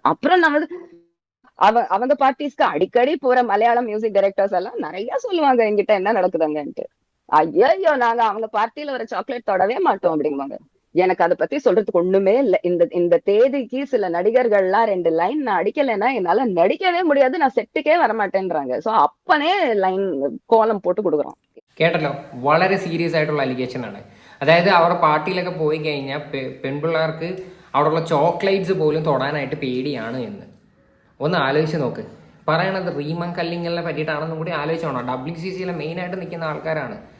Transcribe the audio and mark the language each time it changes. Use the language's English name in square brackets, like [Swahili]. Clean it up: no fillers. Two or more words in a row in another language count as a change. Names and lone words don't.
[Tamil] அப்புறம் நான் வந்து அவங்க பார்ட்டிஸ்க்கு அடிக்கடி போற மலையாளம் [English] music directors [Tamil] எல்லாம் நிறைய சொல்லுவாங்க என்கிட்ட என்ன நடக்குதுங்கன்ட்டு. ஐயோ நாங்க அவங்க பார்ட்டியில ஒரு சாக்லேட் தொடவே மாட்டோம் அப்படிங்குவாங்க. எனக்கு அதை பத்தி சொல்றதுக்கு ஒண்ணுமே இல்லை. இந்த தேதிக்கு சில நடிகர்கள்லாம் 2 லைன் நான் அடிக்கலைன்னா என்னால நடிக்கவே முடியாது, நான் செட்டுக்கே வரமாட்டேன்றாங்க. சோ அப்பனே லைன் கோலம் போட்டு கொடுக்குறோம். [Malayalam] കേട്ടല്ലോ, വളരെ സീരിയസ് ആയിട്ടുള്ള അലിഗേഷൻ ആണ്. അതായത് അവർ പാർട്ടിയിലൊക്കെ പോയി കഴിഞ്ഞാൽ പെൺപിള്ളേർക്ക് അവിടെയുള്ള ചോക്ലേറ്റ്സ് പോലും തൊടാനായിട്ട് പേടിയാണ് എന്ന്. ഒന്ന് ആലോചിച്ച് നോക്ക്. പറയണത് റീമ കല്ലിങ്ങലിനെ പറ്റിയിട്ടാണെന്നും കൂടി ആലോചിച്ചോണം. WCCയിലെ മെയിനായിട്ട് നിൽക്കുന്ന ആൾക്കാരാണ്.